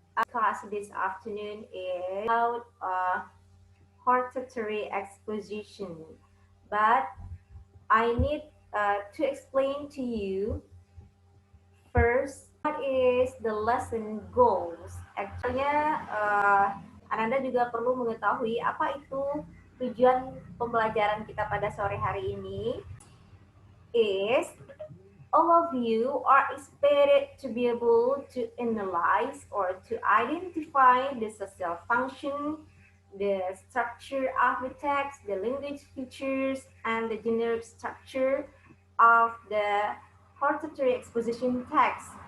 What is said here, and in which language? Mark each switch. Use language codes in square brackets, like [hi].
[en] Class this afternoon is about hortatory exposition, but I need to explain to you first what is the lesson goals. [id] Actually, Ananda juga perlu mengetahui apa itu tujuan pembelajaran kita pada sore hari ini. [en] Is all of you are expected to be able to analyze or to identify the social function, the structure of the text, the language features, and the generic structure of the hortatory exposition text.